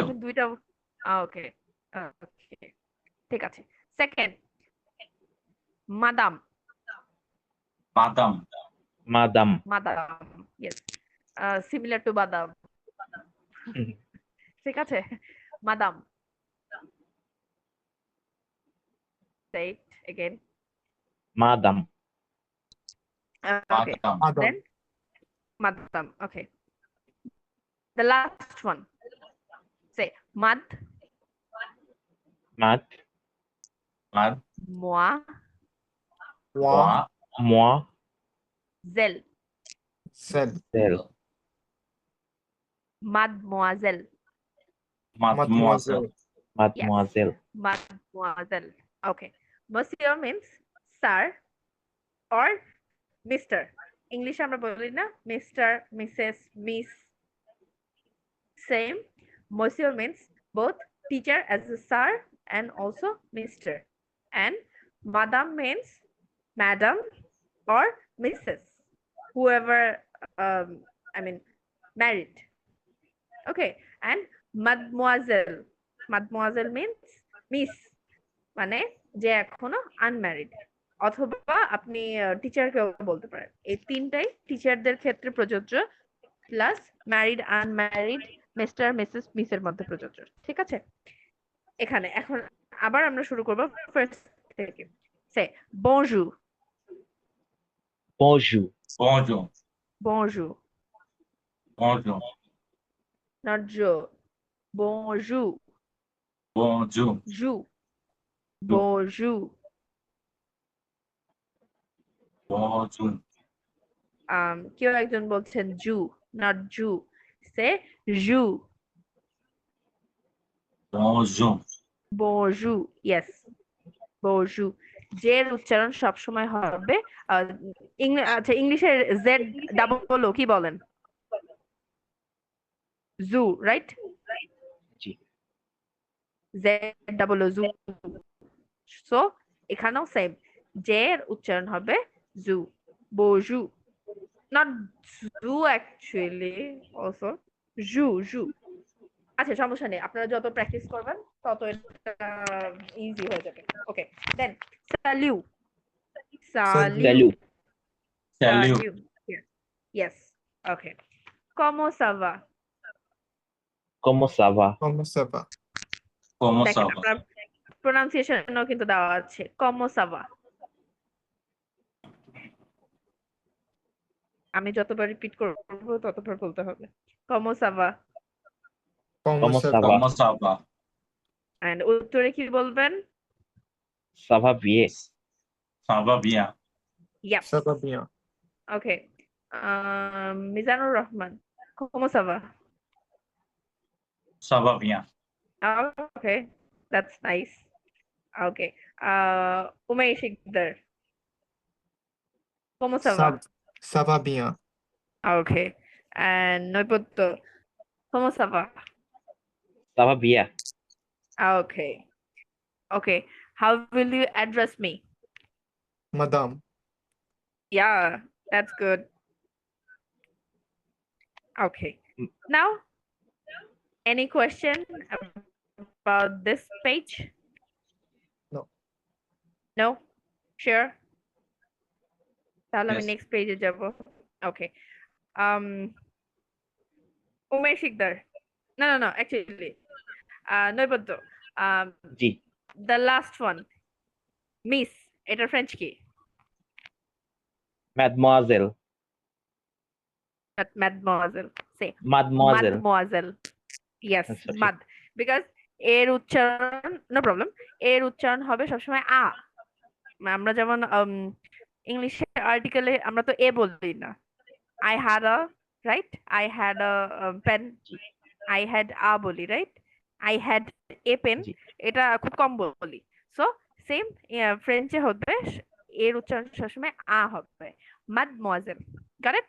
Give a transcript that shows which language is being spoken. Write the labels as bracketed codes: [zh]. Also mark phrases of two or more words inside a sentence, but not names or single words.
[bn] আমি দুইটা, [en] okay okay, [bn] ঠিক আছে। [fr] সেকেন্ড, মাদাম, Madam. Madam. [en] মাদাম, yes, similar to বাদাম, [bn] ঠিক আছে? [fr] মাদাম, [en] say it again. [fr] Madam. [en] Okay, [fr] Madam. Madam. [en] then madam, okay. The last one, say mad, [fr] Mad. Mad. moi, Wa. Moi. Moi. zel, Cell. Cell. Mademoiselle. Mademoiselle. Mademoiselle. Mademoiselle. Okay. [en] Monsieur means sir or Mr. [bn] English আমরা বলি না [en] Mr, Mrs, Miss. Same. Monsieur means both teacher as a sir and also Mr. And Madame means Madam or Mrs. Whoever, I mean, married. Okay. And Mademoiselle. Mademoiselle means Miss. [bn] মানে যে এখনো আনম্যারিড, অথবা আপনি টিচারকেও বলতে পারেন। এই তিনটাই টিচারদের ক্ষেত্রে প্রযোজ্য, প্লাস ম্যারিড, আনম্যারিড, মিস্টার, মিসেস, মিসের মধ্যে প্রযোজ্য। ঠিক আছে, এখানে এখন আবার আমরা শুরু করব ফার্স্ট থেকে। [fr] সে bonjour, Bonjour. Bonjour. bonjour, Bonjour. [en] not jo, [fr] bonjour, Bonjour. jou, bonjour. Bonjour. [bn] কেউ একজন বলছেন জু, not জু, সে জু। [fr] Bonjour. bonjour, yes, bonjour। [bn] জের উচ্চারণ সবসময় হবে আচ্ছা, ইংলিশের [en] Z double O [bn] কি বলেন? জু, রাইট? জি। [en] Z double O [bn] জু। সো এখানেও সেম, জের উচ্চারণ হবে জু, bonjour, not জু [en] actually, also [bn] জু, জু। আচ্ছা, সমস্যা নেই, আপনারা যত প্র্যাকটিস করবেন তত এটা ইজি হয়ে যাবে। [en] okay, then [fr] salut, salut, Salut. Salut. [en] yes, okay, [fr] comment ça va? Comment ça va? Comment ça va? Comment ça [bn] দেখেন [fr] va? [bn] আপনার প্রোনাউন্সিয়েশনও কিন্তু দেওয়া আছে, [fr] comment ça va। [bn] আমি যতবার রিপিট করবো ততবার বলতে হবে [fr] comment ça va, Comment ça va? Comment ça va? [bn] and উত্তরে কি বলবেন? [fr] Ça va bien. Ça va bien. [en] Yep, [fr] Ça va bien. [en] okay, মিজানুর রহমান, [fr] comment ça va? Ça va bien. [en] Okay, that's nice. Okay, Umayr Sikdar, [fr] comment ça va? Ça va bien. [en] Okay, and Noipotto, [fr] comment ça va? Ça va bien. [en] Okay, okay, how will you address me? [fr] Madame. [en] Yeah, that's good. Okay, now any question about this page? No. No? Sure? [bn] তাহলে আমি [en] Yes. [bn] নেক্সট পেজে যাব। ওকে, উমেশ শিকদার, [en] no, actually, [bn] নৈবদ্য, জি। [en] the last one, [bn] মিস, এটা ফ্রেঞ্চ কি? [fr] Mademoiselle. mademoiselle, say Mademoiselle. mademoiselle, [en] yes, Sorry. [bn] mad, because এর উচ্চারণ, [en] no problem, [bn] এর উচ্চারণ হবে সবসময় আ। আমরা যেমন ইংলিশে আর্টিকেলে আমরা তো এ বলি না, [en] I had a, right? I had a pen, I had a বলি, right? I had a pen, [bn] জি। এটা খুব কম বলি। সো সেম ফ্রেঞ্চে হবে, এর উচ্চারণ সবসময় আ হবে, [en] mademoiselle, got it?